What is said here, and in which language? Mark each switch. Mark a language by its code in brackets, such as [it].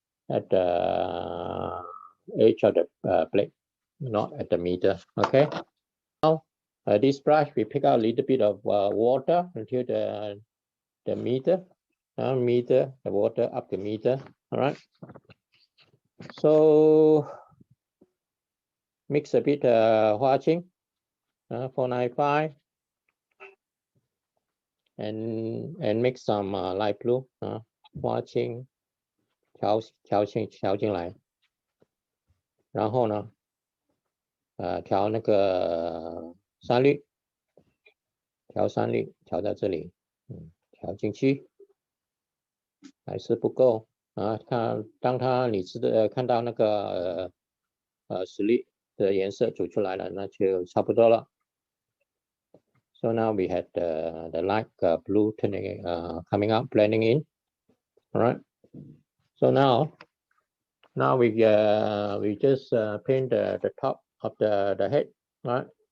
[en] at the edge of the blade, not at the middle. Okay. Now this brush, we pick out a little bit of water until the middle, the water up the middle. All right. So mix a bit hoa qing, 495, and mix some light blue, [zh] 花青调进来，然后呢，调那个三绿，调三绿，调到这里，调进去，还是不够啊。当你看到那个实力的颜色走出来了，那就差不多了。 [en] So now we had the light blue turning coming out, blending in. All right. So now we just paint the top of the head, right?